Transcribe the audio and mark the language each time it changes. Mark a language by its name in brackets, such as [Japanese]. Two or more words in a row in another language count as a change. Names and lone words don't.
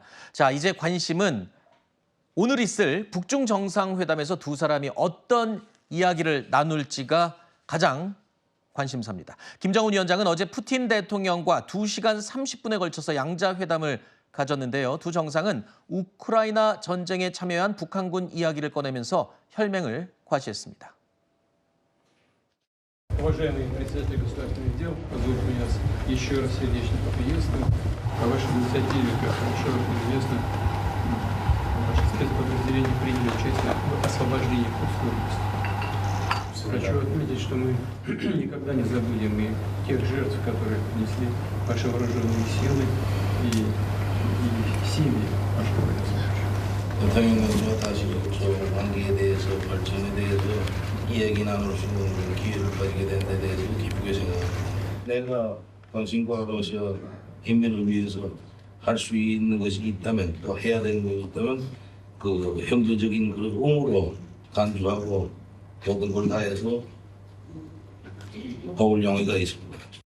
[Korean] 자, 이제 관심은 오늘 있을 북중 정상회담에서 두 사람이 어떤 이야기를 나눌지가 가장 관심사입니다. 김정은 위원장은 어제 푸틴 대통령과 2시간 30분에 걸쳐서 양자회담을 가졌는데요. 두 정상은 우크라이나 전쟁에 참여한 북한군 이야기를 꺼내면서 혈맹을 과시했습니다. [Russian] Уважаемый председатель государственных дел, позвольте меня еще раз сердечно поприветствовать. По вашей инициативе, как широко известно, ваши спецподразделения приняли участие в освобождении Курской области. Хочу отметить, что мы никогда не забудем и тех жертв, которые принесли ваши вооруженные силы и семьи ваших военнослужащих. [Korean] 대통령님과 다시 저 관계에 대해서 발전에 대해서 이야기 나눌 수 있는 기회를 가지게 된 데 대해서 기쁘게 생각합니다. 내가 당신과 러시아 인민을 위해서 할 수 있는 것이 있다면 또 해야 되는 것이 있다면 그 형제적인 그 옹으로 간주하고 모든 걸 다해서 도울 용의가 있습니다.